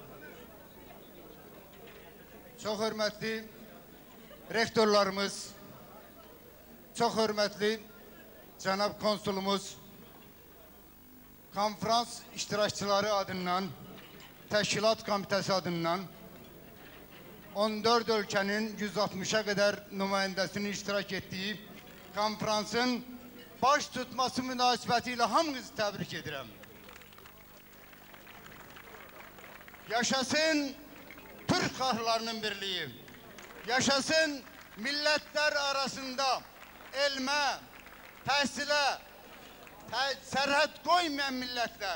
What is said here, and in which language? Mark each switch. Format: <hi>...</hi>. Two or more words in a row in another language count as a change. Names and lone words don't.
<tr>Çok hürmetli rektörlarımız, çok hürmetli Cenab Konsulumuz, konferans iştirakçıları adından, Təşkilat Komitesi adından</tr> <az>14 ülkenin 160'a kadar nümayəndəsinin iştirak ettiği konferansın baş tutması münasibətiyle hamınızı təbrik edirəm.</az> <tr>Yaşasın Türk halklarının birliği. Yaşasın milletler arasında elme,</tr> <az>təhsilə, sərhəd qoymayan millətlər.</az>